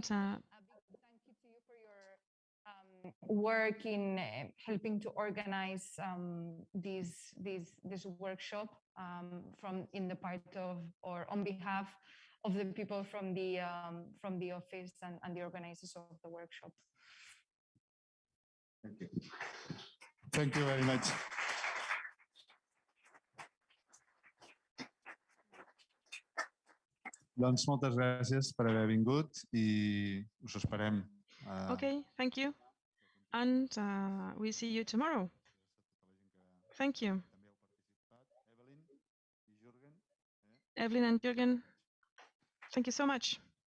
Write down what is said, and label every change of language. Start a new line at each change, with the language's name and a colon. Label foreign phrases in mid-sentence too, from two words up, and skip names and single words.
English: a big thank you to you for your work in helping to organize this workshop in the part of or on behalf of the people from the office and the organizers of the workshop. Thank you. Thank you very much.
Catalan: Doncs moltes gràcies per haver vingut i us esperem.
English: Okay, thank you. And we see you tomorrow. Thank you. Evelyn and Jurgen, thank you so much.